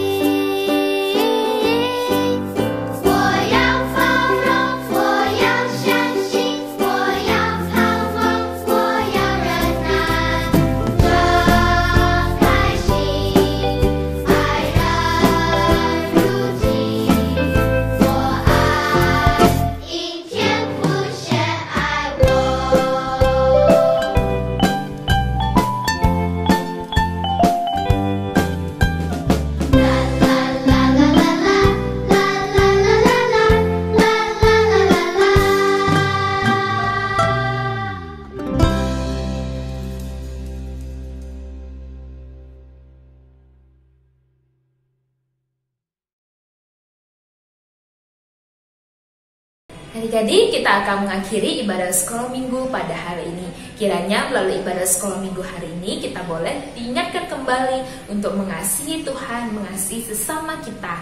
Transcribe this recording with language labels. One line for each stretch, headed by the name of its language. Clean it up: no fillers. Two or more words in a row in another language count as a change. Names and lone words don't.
Chinese: 我要包容，我要相信，我要盼望，我要忍耐。睁开心，爱人如己。我爱，因天父先爱我。啦啦啦啦啦啦，啦啦啦啦啦，啦啦啦啦啦。
Indonesian: Adik-adik, kita akan mengakhiri ibadah sekolah minggu pada hari ini. Kiranya melalui ibadah sekolah minggu hari ini kita boleh diingatkan kembali untuk mengasihi Tuhan, mengasihi sesama kita.